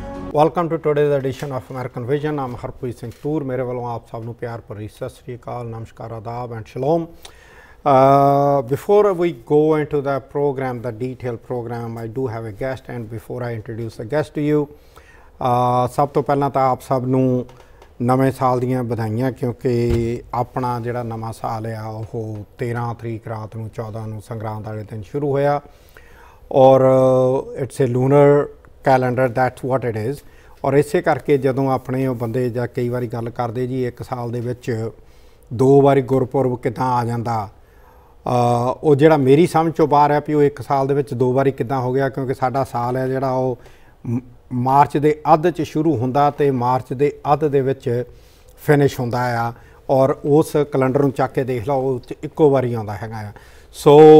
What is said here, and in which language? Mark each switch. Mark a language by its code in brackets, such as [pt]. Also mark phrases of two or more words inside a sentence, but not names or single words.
[en] Welcome to today's edition of American Vision. I'm Harpreet Singh Toor. [pa] ਮੇਰੇ ਵਾਲਿਆਂ ਆਪ ਸਭਨਾਂ ਪਿਆਰ ਭਰੀ ਸਤ ਸ੍ਰੀ ਅਕਾਲ, ਨਮਸਕਾਰ, ਆਦਾਬ [en] and shalom. Before we go into the program, the detailed program, I do have a guest, and before I introduce the guest to you, [pa] ਸਭ ਤੋਂ ਪਹਿਲਾ ਤਾਂ ਆਪ ਸਭ ਨੂੰ ਨਵੇਂ ਸਾਲ ਦੀਆਂ ਵਧਾਈਆਂ ਕਿਉਂਕਿ ਆਪਣਾ ਜਿਹੜਾ ਨਵਾਂ ਸਾਲ ਆ ਉਹ 13 ਤਰੀਕ ਰਾਤ ਨੂੰ 14 ਨੂੰ ਸੰਗਰਾਂਦ ਵਾਲੇ ਦਿਨ ਸ਼ੁਰੂ ਹੋਇਆ ਔਰ [en] it's a lunar calendar that's what it is [pa] ਔਰ ਇਸੇ ਕਰਕੇ ਜਦੋਂ ਆਪਣੇ ਬੰਦੇ ਜਾਂ ਕਈ ਵਾਰੀ ਗੱਲ ਕਰਦੇ ਜੀ ਇੱਕ ਸਾਲ ਦੇ ਵਿੱਚ ਦੋ ਵਾਰੀ ਗੁਰਪੁਰਬ ਕਿੱਦਾਂ ਆ ਜਾਂਦਾ ਉਹ ਜਿਹੜਾ ਮੇਰੀ ਸਮਝ ਚੋਂ ਬਾਹਰ ਹੈ ਵੀ ਉਹ ਇੱਕ ਸਾਲ ਦੇ ਵਿੱਚ ਦੋ ਵਾਰੀ ਕਿੱਦਾਂ ਹੋ ਗਿਆ ਕਿਉਂਕਿ ਸਾਡਾ ਸਾਲ ਹੈ ਜਿਹੜਾ ਉਹ ਮਾਰਚ ਦੇ ਅੱਧ 'ਚ ਸ਼ੁਰੂ ਹੁੰਦਾ ਤੇ ਮਾਰਚ ਦੇ ਅੱਧ ਦੇ ਵਿੱਚ ਫਿਨਿਸ਼ ਹੁੰਦਾ ਆ ਔਰ ਉਸ ਕੈਲੰਡਰ ਨੂੰ ਚੱਕ ਕੇ ਦੇਖ ਲਓ ਉਹ 'ਚ ਇੱਕੋ ਵਾਰੀ ਆਉਂਦਾ ਹੈਗਾ ਆ ਸੋ